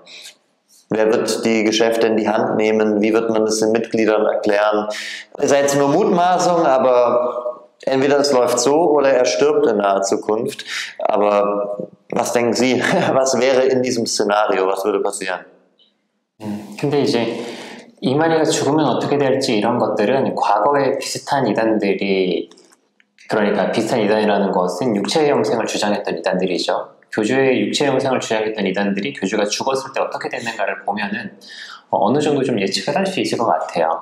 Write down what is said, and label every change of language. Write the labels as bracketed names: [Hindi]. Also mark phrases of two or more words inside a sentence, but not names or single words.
[German] Wer wird die Geschäfte in die Hand nehmen? Wie wird man das den Mitgliedern erklären? Ist jetzt nur Mutmaßung, aber entweder es läuft so oder er stirbt in naher Zukunft. Aber was denken Sie? Was wäre in diesem Szenario? Was würde passieren? [Korean] 근데 이제 이만희가 죽으면 어떻게 될지 이런 것들은 과거에 비슷한 이단들이, 그러니까 비슷한 이단이라는 것은 육체의 영생을 주장했던 이단들이죠. 교주의 육체의 영생을 주장했던 이단들이 교주가 죽었을 때 어떻게 됐는가를 보면은 어느 정도 좀 예측을 할 수 있을 것 같아요.